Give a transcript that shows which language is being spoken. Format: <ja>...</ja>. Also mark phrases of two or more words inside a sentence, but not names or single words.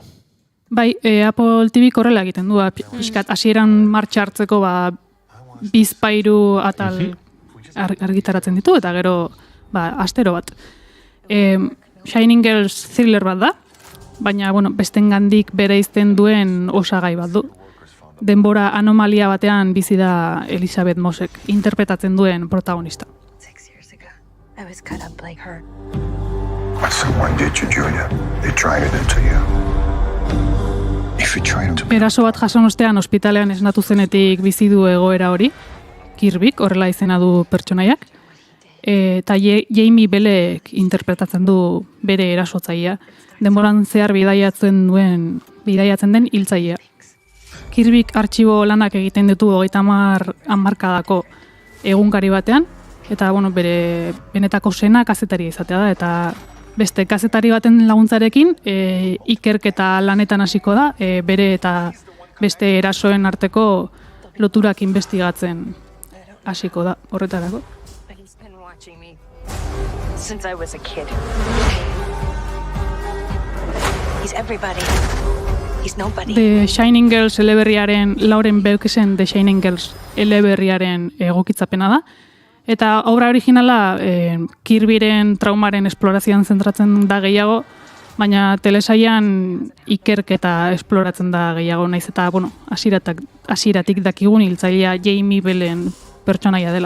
<eu>Bai, Apple TV korrela egiten du, hasieran martxa hartzeko bizpairu atal argitaratzen ditu, eta gero astero bat. Shining Girls thriller bat da, baina bestengandik bereizten duen osagai bat du. Denbora anomalia batean bizi da Elizabeth Mossek interpretatzen duen protagonista.</eu> <en>6 years ago, I was cut up like her. What someone did to Julia, they tried it into you. If you try to...</en> <eu>Eraso bat jason ostean ospitalean esnatu zenetik bizi du egoera hori, Kirbyk, horrela izena du pertsonaiak, eta Jamie Bellek interpretatzen du bere erasotzailea, denboran zehar bidaiatzen den hiltzailea. Kirbyk artxibo lanak egiten ditu 30 hamarkadako egunkari batean, eta bere benetako sena kazetaria izatea da, eta beste kazetari baten laguntzarekin ikerketa lanetan hasiko da, bere eta beste erasoen arteko loturak investigatzen hasiko da horretarako.</eu> <en>Since I was a kid. He's everybody. He's nobody.</en> <eu>The Shining Girls eleberriaren, Lauren Beukesen The Shining Girls eleberriaren egokitzapena da. Eta obra originala Kirbyren traumaren esplorazioan zentratzen da gehiago, baina telesailan ikerketa esploratzen da gehiago, naiz eta, hasieratik dakigun hiltzailea Jamie Bellen pertsonaia dela.</eu>